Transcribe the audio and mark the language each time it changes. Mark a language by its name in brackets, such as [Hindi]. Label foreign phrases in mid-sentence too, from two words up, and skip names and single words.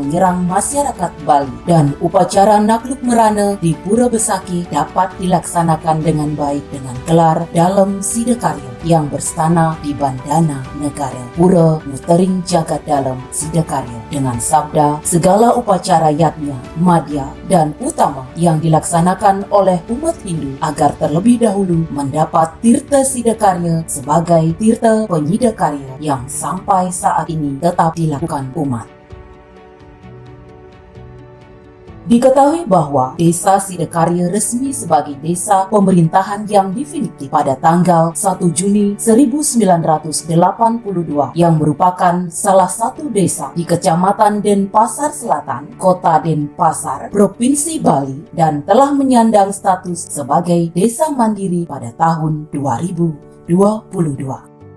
[Indonesian] menyerang masyarakat Bali, dan upacara Nakluk Merana di Pura Besaki dapat dilaksanakan dengan baik dengan gelar Dalem Sidakarya yang berstana di Bandana Negara Pura Mutering Jagat Dalem Sidakarya dengan sabda segala upacara yatnya, madya, dan utama yang dilaksanakan oleh umat Hindu agar terlebih dahulu mendapat Tirta Sidakarya sebagai Tirta Penyidakarya yang sampai saat ini tetap dilakukan umat. Diketahui bahwa Desa Sidakarya resmi sebagai desa pemerintahan yang definitif pada tanggal 1 Juni 1982 yang merupakan salah satu desa di Kecamatan Denpasar Selatan, Kota Denpasar, Provinsi Bali, dan telah menyandang status sebagai desa mandiri pada tahun 2022.